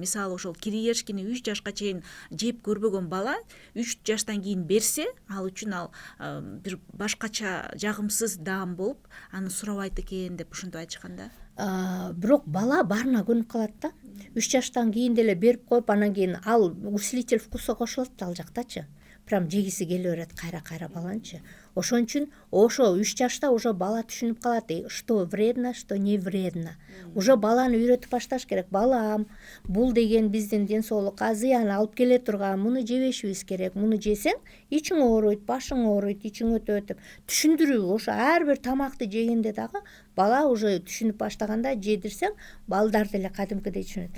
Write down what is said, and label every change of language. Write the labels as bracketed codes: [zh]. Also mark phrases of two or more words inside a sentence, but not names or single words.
[ky] Мисалы, ошол кириешкини 3 жашка чейин жеп көрбөгөн бала 3 жаштан кийин берсе, ал үчүн ал бир башкача жагымсыз даам болуп, аны сурабайт экен деп ушинтип айтышкан да. Бирок бала баарына көнүп калат да. 3 жаштан кийин деле берип коюп, анан кийин ал [ru] усилитель вкуса [ky] кошулат ал жактачы. Прям жегиси келе берет кайра баланчы. Ошон үчүн ошо 3 жашта уже бала түшүнүп калат, [ru] что вредно, что не вредно. [ky] Уже баланы үйрөтүп башташ керек. Балам, бул деген биздин ден соолукка зыян алып келе турган, муну жебешибиз керек. Муну жесең, ичиң ооруйт, башың ооруйт, ичиң өтөт деп түшүндүрүү. Ошо ар бир тамакты жегенде дагы бала уже түшүнүп баштаганда жедирсең, балдар деле кадимкидей түшүнөт.